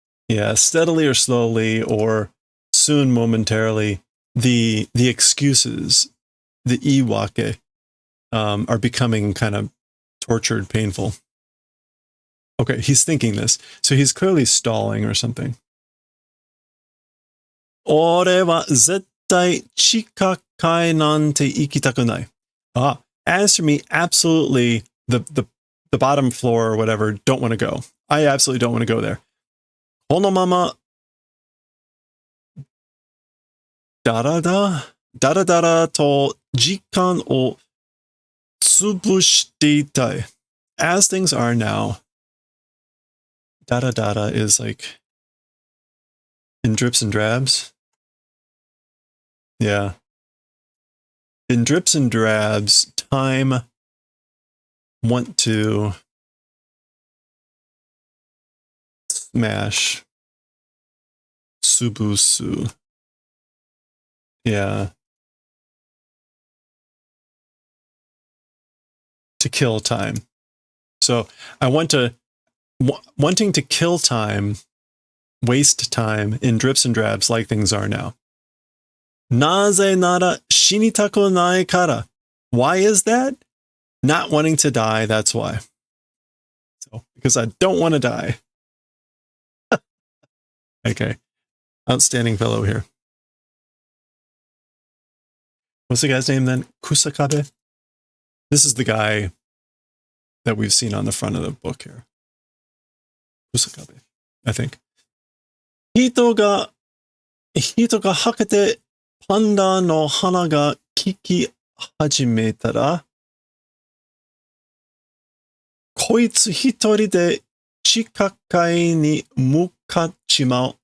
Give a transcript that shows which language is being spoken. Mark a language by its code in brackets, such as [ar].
[en] Yeah, steadily or slowly, or soon momentarily, the excuses, the iwake, are becoming kind of tortured, painful. Okay, he's thinking this. So he's clearly stalling or something. [ja] 俺は絶対地下階なんて行きたくない. [en] As for me, absolutely the bottom floor or whatever, don't want to go. I absolutely don't want to go there. [ja] このままだらだらと時間を潰していたい. [en] As things are now, dada is like in drips and drabs. Yeah. In drips and drabs, time want to smash Subusu. Yeah. To kill time. So I wanting to kill time, waste time in drips and drabs like things are now. [ja] なぜなら死にたくないから. [en] Why is that? Not wanting to die, that's why. So, because I don't want to die. Okay. Outstanding fellow here. What's the guy's name then? Kusakabe? This is the guy that we've seen on the front of the book here. Kusakabe, I think. [ja] 人がはけてパンダの花が効き始めたら、こいつ一人で地下階に向かっちまう。